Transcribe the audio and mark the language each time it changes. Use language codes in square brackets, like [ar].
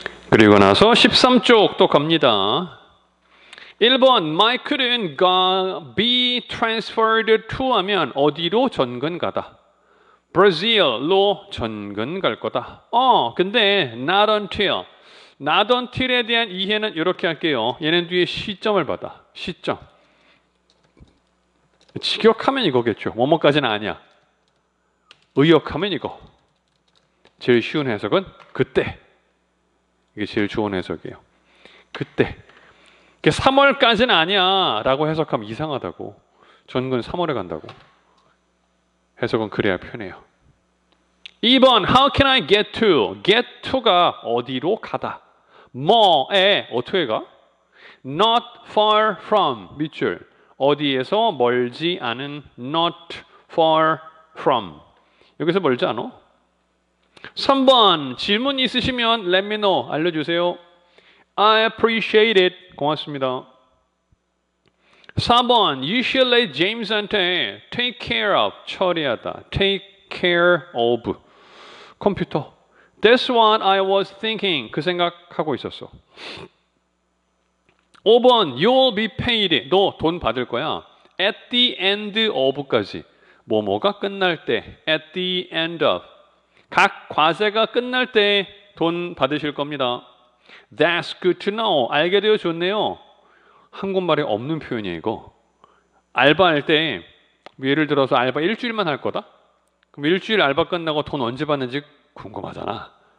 [ko] 그리고 나서 13쪽 또 갑니다. 1번 마이클은 [en] be transferred to [ko] 하면 어디로 전근 가다. 브라질로 전근 갈 거다. [en] 근데 not until. not until [ko] 에 대한 이해는 이렇게 할게요. 얘는 뒤에 시점을 받아. 시점. 직역하면 이거겠죠. 뭐뭐까지는 아니야. 의역하면 이거. 제일 쉬운 해석은 그때. 이게 제일 좋은 해석이에요. 그때. 3월까지는 아니야 라고 해석하면 이상하다고. 전근 3월에 간다고. 해석은 그래야 편해요. [en] 2번 How can I get to? [ko] get to가 어디로 가다. 뭐에 어떻게 가? [en] Not far from 밑줄. [ko] 어디에서 멀지 않은. [en] Not far from. [ko] 여기서 멀지 않아? 3번 질문 있으시면 [en] let me know. [ko] 알려주세요. [en] I appreciate it. [ko] 고맙습니다. [en] 4번 You should let James한테 take care of. [ko] 처리하다. [en] take care of. 컴퓨터. That's what I was thinking. [ko] 그 생각하고 있었어. 5번 [en] You'll be paid. [ko] 너 돈 받을 거야. [en] At the end of까지. [ko] 뭐뭐가 끝날 때. [en] At the end of. [ko] 각 과제가 끝날 때 돈 받으실 겁니다. [en] That's good to know. [ko] 알게 되어 좋네요. 한국말에 없는 표현이에요 이거. 알바할 때 예를 들어서 알바 일주일만 할 거다. 그럼 일주일 알바 끝나고 돈 언제 받는지 궁금하잖아.